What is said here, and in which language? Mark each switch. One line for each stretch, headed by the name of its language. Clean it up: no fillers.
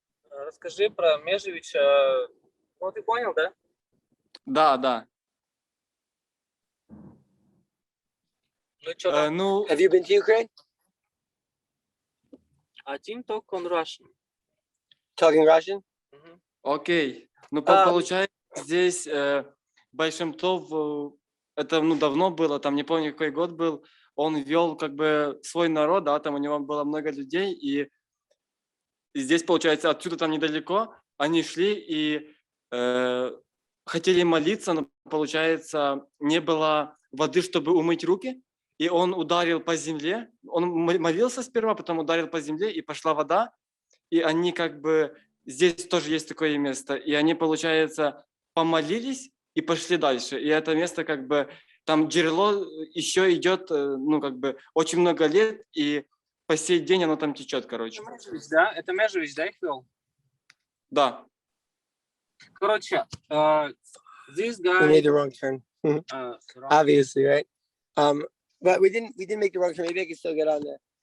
Russian: Расскажи про Межевича. Ну, ты понял, да? Да. Ну, что там?
English: Have you been to Ukraine?
Russian: Один
English: talk on Russian. Talking Russian?
Russian: Окей. Получается, здесь Baal Shem Tov, это давно было, там не помню какой год был, он вел как бы свой народ, да, там у него было много людей, и здесь, получается, отсюда там недалеко, они шли и хотели молиться, но, получается, не было воды, чтобы умыть руки, и он ударил по земле, он молился сперва, потом ударил по земле, и пошла вода, и они как бы, здесь тоже есть такое место, и они, получается, помолились и пошли дальше, и это место как бы, там жерло еще идет, как бы, очень много лет, и по сей день оно там течет, короче. Это Межевич, да? Это Межевич, да, их вел? Да.
English: Короче, this guy... We made the wrong turn. Obviously, right? But we didn't make the wrong turn. Maybe I can still get on there.